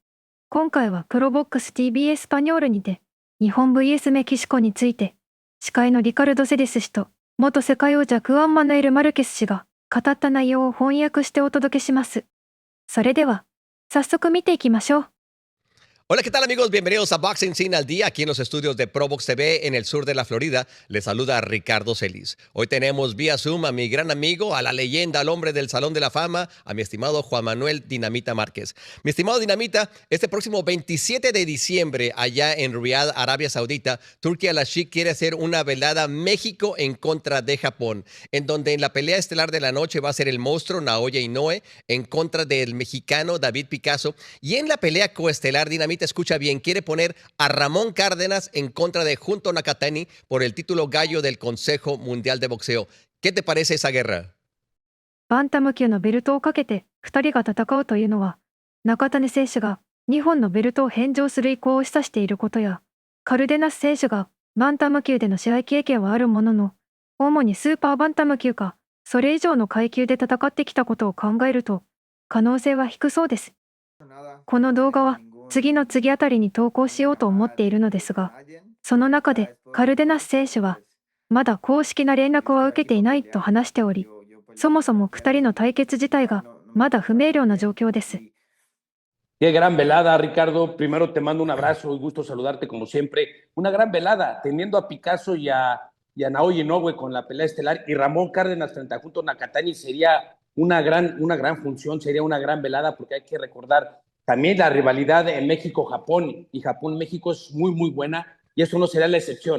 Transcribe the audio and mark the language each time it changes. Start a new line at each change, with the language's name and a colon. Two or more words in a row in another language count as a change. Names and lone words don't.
Japanese: 今回はプロボックス TV エスパニョールにて、日本 vs メキシコについて、司会のリカルド・セデス氏と、元世界王者クアン・マヌエル・マルケス氏が語った内容を翻訳してお届けします。それでは、早速見ていきましょう。
Spanish: Hola, ¿qué tal amigos? Bienvenidos a Boxing Scene al Día, aquí en los estudios de Probox TV en el sur de la Florida. Les saluda Ricardo Celis. Hoy tenemos vía Zoom a mi gran amigo, a la leyenda, al hombre del Salón de la Fama, a mi estimado Juan Manuel Dinamita Márquez. Mi estimado Dinamita, este próximo 27 de diciembre, allá en Riyadh, Arabia Saudita, Turki Al-Sheikh quiere hacer una velada México en contra de Japón, en donde en la pelea estelar de la noche va a ser el monstruo Naoya Inoue en contra del mexicano David Picasso, y en la pelea coestelar, Dinamita, escucha bien, quiere poner a Ramón Cárdenas en contra de Junto Nakatani por el título gallo del Consejo Mundial de Boxeo. ¿Qué te parece esa guerra?
Japanese: バンタム級のベルトをかけて2人が戦うというのは、中谷選手が2本のベルトを返上する意向を示唆していることや、カルデナス選手がバンタム級での試合経験はあるものの、主にスーパーバンタム級か、それ以上の階級で戦ってきたことを考えると、可能性は低そうです。この動画は次の次あたりに投稿しようと思っているのですが、その中でカルデナス選手は、まだ公式な連絡は受けていないと話しており、そもそも2人の対決自体がまだ不明瞭な状況です。
Spanish: Qué gran velada, Ricardo. Primero te mando un abrazo y gusto saludarte como siempre. Una gran velada, teniendo a Picasso y a Naoya Inoue con la pelea estelar y Ramón Cárdenas frente a Junto Nakatani sería una gran función, sería una gran velada porque hay que recordar también la rivalidad en México-Japón y Japón-México es muy, muy buena y eso no será la excepción.